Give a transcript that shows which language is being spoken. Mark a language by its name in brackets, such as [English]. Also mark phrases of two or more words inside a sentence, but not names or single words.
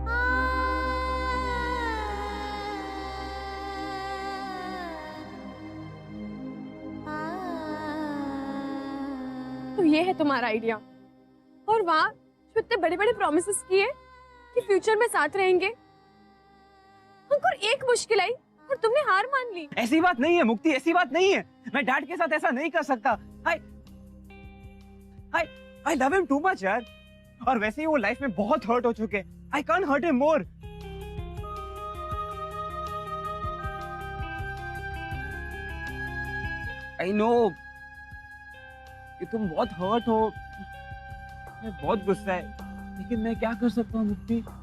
[Hindi] तो ये है तुम्हारा आइडिया, और वहाँ जो इतने बड़े बड़े प्रॉमिसेस किए कि फ्यूचर में साथ रहेंगे। अंकुर एक मुश्किल आई और तुमने हार मान ली। ऐसी बात नहीं है मुक्ति, ऐसी बात नहीं है। मैं डैड के साथ ऐसा नहीं कर सकता। [English] I love him too much यार। [Hindi] और वैसे ही वो लाइफ में बहुत हर्ट हो चुके हैं। [English] I can't hurt him more। I know [Hindi] कि तुम बहुत हर्ट हो, मैं बहुत गुस्सा है, लेकिन मैं क्या कर सकता हूँ मुक्ति?